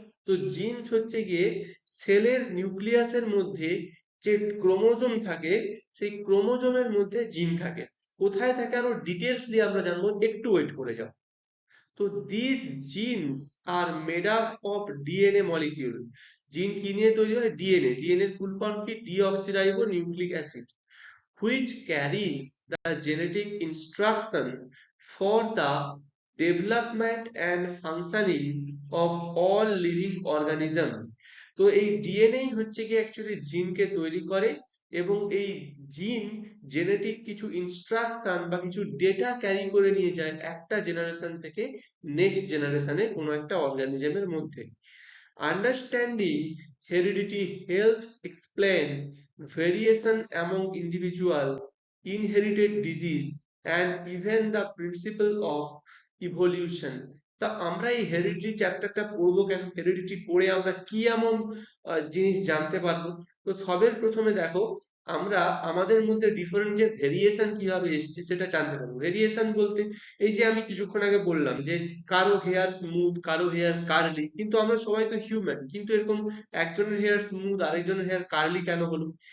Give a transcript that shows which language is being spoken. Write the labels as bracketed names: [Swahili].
[Bangla] তো জিনস হচ্ছে গিয়ে সেলের নিউক্লিয়াসের মধ্যে যে ক্রোমোজোম থাকে, সেই ক্রোমোজোমের মধ্যে জিন থাকে। কোথায় থাকে আরো ডিটেলস দিয়ে আমরা জানবো, একটু ওয়েট করে যাও। তো [English] This genes are made up of DNA molecule. [Bangla] জিন কি নিয়ে তৈরি হয়? ডিএনএ। ডিএনএ ফুল ফর্ম কি? [English] Deoxyribo nucleic acid, which carries the genetic instruction for the development and functioning of all living organism. [Bangla] তো এই ডিএনএ হচ্ছে কি অ্যাকচুয়ালি জিনকে তৈরি করে এবং এই জিন জেনেটিক কিছু ইনস্ট্রাকশন বা কিছু ডেটা ক্যারি করে নিয়ে যায় একটা জেনারেশন থেকে নেক্সট জেনারেশনে কোনো একটা অর্গানিজমের মধ্যে। [English] Understanding heredity helps explain variation among individual, inherited disease, and even the principle of evolution. [Bangla] তা আমরা এই হেরিডিটি চ্যাপ্টারটা পড়বো কেন? হেরিডিটি পড়ে আমরা কি এমন জিনিস জানতে পারবো? তো সবের প্রথমে দেখো, আমরা আমাদের মধ্যে ডিফারেন্ট যে ভেরিয়েশন কিভাবে এসছে সেটা জানতে পারবো। ভেরিয়েশন বলতে এই যে আমি কিছুক্ষণ আগে বললাম যে কারো হেয়ার স্মুথ, কারো হেয়ার কার্লি, কিন্তু আমরা সবাই তো হিউম্যান, কিন্তু এরকম একজনের হেয়ার স্মুথ আরেকজনের হেয়ার কার্লি কেন হলো?